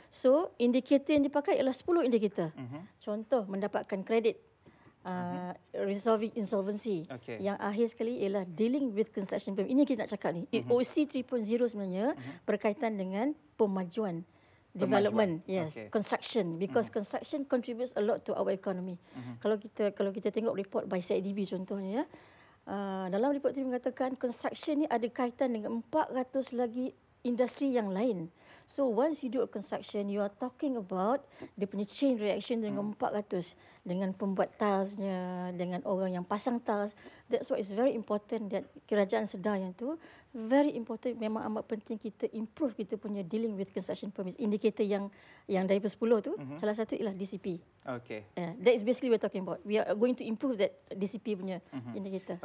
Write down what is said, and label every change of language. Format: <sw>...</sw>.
<ms>So, indikator yang dipakai ialah 10 indikator. Contoh, mendapatkan kredit,</ms> <en>resolving insolvency. Okay.</en> <ms>Yang akhir sekali ialah</ms> <en>dealing with construction payment.</en> <ms>Ini yang kita nak cakap ni. OC 3.0 sebenarnya berkaitan dengan pemajuan.</ms> <en>Development, yes, Okay. construction, because construction contributes a lot to our economy.</en> <ms>Kalau kita tengok report by CIDB contohnya, dalam report itu mengatakan construction ni ada kaitan dengan 400 lagi industri yang lain.</ms> <en>So once you do a construction, you are talking about</en> <ms>dia punya</ms> <en>chain reaction</en> <ms>dengan 400, dengan pembuat tilesnya, dengan orang yang pasang tiles.</ms> <en>That's why it's very important that</en> <ms>Kerajaan sedar yang tu</ms> <en>very important,</en> <ms>memang amat penting kita</ms> <en>improve</en> <ms>kita punya</ms> <en>dealing with construction permits.</en> <ms>Indikator yang daripada 10 tu, salah satu ialah DCP.</ms> <en>Okay. That is basically we're talking about. We are going to improve that DCP</en> <ms>punya indikator.</ms>